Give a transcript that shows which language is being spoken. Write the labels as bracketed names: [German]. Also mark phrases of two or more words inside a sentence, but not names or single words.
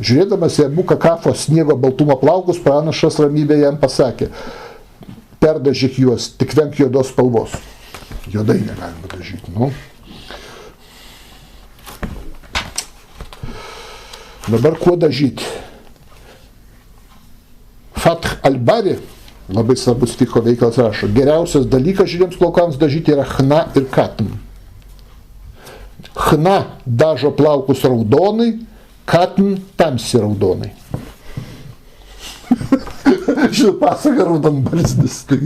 [Lithuanian] Žiūrėdamas į Abu Kakafo sniego baltumo plaukus, pranašas ramybę jam pasakė, perdažyk juos, tik venk juodos spalvos. Juodai negalima dažyti, Dabar kuo dažyti? Fath al-Bari, labai svarbus fikho veikalas, rašo, geriausias dalykas žydiems plaukams dažyti yra chna ir katn. Chna dažo plaukus raudonai, katn tamsiai raudonai. Žinot, pasaka raudonbarzdis.